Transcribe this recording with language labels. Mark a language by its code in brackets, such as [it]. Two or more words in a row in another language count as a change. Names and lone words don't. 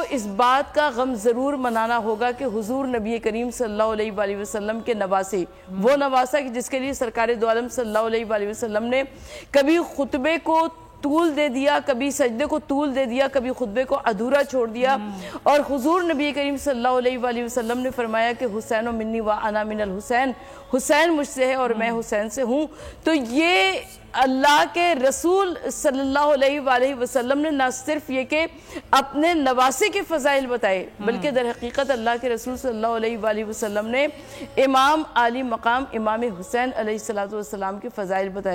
[ur] اس بات کا غم ضرور منانا ہوگا کہ حضور نبی کریم [ar] صلی اللہ علیہ وآلہ وسلم [ur] کے نواسے، وہ نواسہ جس کے لیے سرکار دو عالم [ar] صلی اللہ علیہ وآلہ وسلم [ur] نے کبھی خطبے کو طول دے دیا، کبھی سجدے کو طول دے دیا، کبھی خطبے کو ادھورا چھوڑ دیا، اور حضور نبی کریم [ar] صلی اللہ علیہ وآلہ وسلم [ur] نے فرمایا کہ [ar] حسین منی و انا من الحسین، [ur] حسین مجھ سے ہے اور میں حسین سے ہوں۔ تو یہ اللہ کے رسول [ar] صلی اللہ علیہ وآلہ وسلم [ur] نے نہ صرف یہ کہ اپنے نواسے کے فضائل بتائے، بلکہ در حقیقت اللہ کے رسول [ar] صلی اللہ علیہ وآلہ وسلم [ur] نے امام علی مقام امام حسین [ar] علیہ السلام [ur] کے فضائل بتائے۔